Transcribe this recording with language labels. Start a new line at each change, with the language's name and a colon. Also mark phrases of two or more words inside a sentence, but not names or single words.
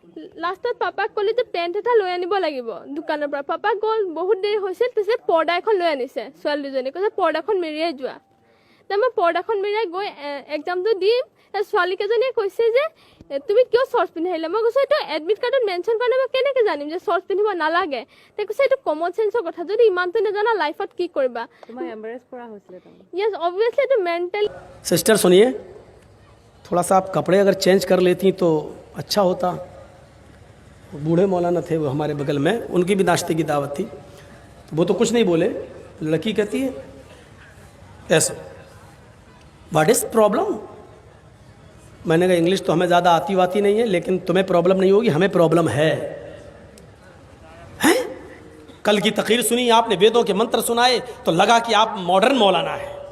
Assamese: লাষ্টত পাপাক ক'লে যে পেণ্ট এটা লৈ আনিব লাগিব দোকানৰ পৰা পাপা গ'ল বহুত দেৰি হৈছিল তাৰপিছত পৰ্দা এখন লৈ আনিছে ছোৱালী দুজনী কৈছে পৰ্দাখন মেৰিয়াই যোৱা মই পৰ্দাখন মেৰিয়াই গৈ এক্সামটো দিম ছোৱালীকেইজনীয়ে কৈছে যে তুমি কিয় শৰ্টছ পিন্ধি আহিলা মই কৈছোঁ এইটো
English: admit card mention
Assamese: কৰা নাই মই কেনেকৈ জানিম যে শৰ্টছ পিন্ধিব নালাগে তাই কৈছে এইটো
English: common sense
Assamese: কথা যদি ইমানটো নাজানা লাইফত কি কৰিবা
English: yes obviously
Assamese: এইটো মেণ্টেল
Hindi: सिस्टर सुनिए थोड़ा सा आप कपड़े अगर चेंज कर लेती तो अच्छा होता बूढ़े मौलाना थे वो हमारे बगल में उनकी भी नाश्ते की दावत थी तो वो तो कुछ नहीं बोले लड़की कहती है ऐसा
English: what is problem
Hindi: मैंने कहा इंग्लिश तो हमें ज़्यादा आती वाती नहीं है लेकिन तुम्हें प्रॉब्लम नहीं होगी हमें प्रॉब्लम है हैं कल की तकरीर सुनी आपने वेदों के मंत्र सुनाए तो लगा कि आप मॉडर्न मौलाना है